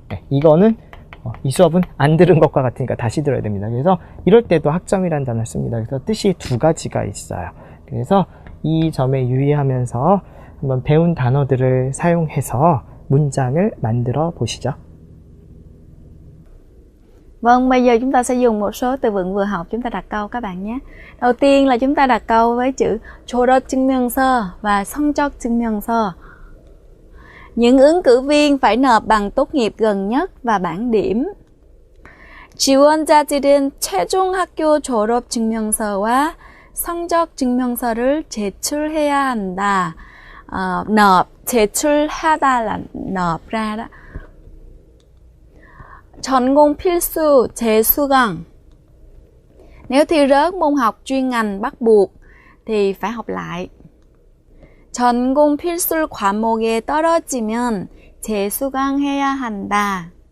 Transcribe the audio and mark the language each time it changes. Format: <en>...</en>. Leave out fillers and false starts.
<ko>이거는 이 수업은 안 들은 것과 같으니까 다시 들어야 됩니다. 그래서 이럴 때도 학점이라는 단어를 씁니다. 그래서 뜻이 두 가지가 있어요. 그래서 이 점에 유의하면서 한번 배운 단어들을 사용해서 문장을 만들어 보시죠.</ko> <vi>Vâng, bây giờ chúng ta sẽ dùng một số từ vựng vừa học chúng ta đặt câu các bạn nhé. Đầu tiên là chúng ta đặt câu với chữ 졸업 증명서 và 성적 증명서. Những ứng cử viên phải nộp bằng tốt nghiệp gần nhất và bảng điểm.</vi> <ko>지원자들은 최종 학교 졸업 증명서와 성적 증명서를 제출해야 한다.</ko> <vi>nộp, 제출하다 là nộp ra đó.</vi> <ko>전공 필수, 재수강.</ko> <vi>Nếu thi rớt môn học chuyên ngành bắt buộc thì phải học lại.</vi> <ko>전공 필수 과목에 떨어지면 재수강해야 한다.</ko>